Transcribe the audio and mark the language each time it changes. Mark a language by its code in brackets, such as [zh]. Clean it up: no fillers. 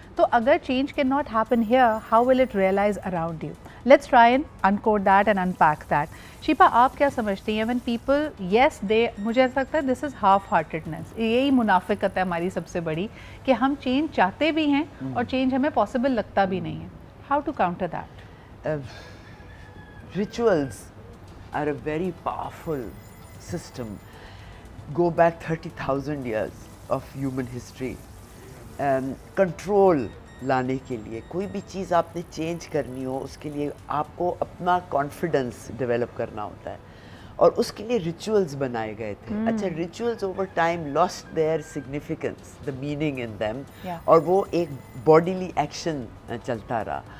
[en] تو اگر change can not happen here, how will it realize around you? Let's try and encode that and unpack that. [ur] شیپا, آپ کیا سمجھتی ہیں [en] when people, yes they, [ur] مجھے ایسا لگتا ہے [en] this is half heartedness, [ur] یہی منافقت ہے ہماری سب سے بڑی, کہ ہم چینج چاہتے بھی ہیں اور چینج ہمیں پاسبل لگتا بھی نہیں ہے. [en] How to counter that? Rituals are a very powerful system. Go back 30,000 years of human history. [ur] Control لانے کے لیے, کوئی بھی چیز آپ نے چینج کرنی ہو, اس کے لیے آپ کو اپنا کانفیڈنس ڈیولپ کرنا ہوتا ہے. اور اس کے لیے ریچولز بنائے گئے تھے. اچھا [en] rituals over time lost their significance, the meaning in them, [ur] اور وہ ایک باڈیلی ایکشن چلتا رہا.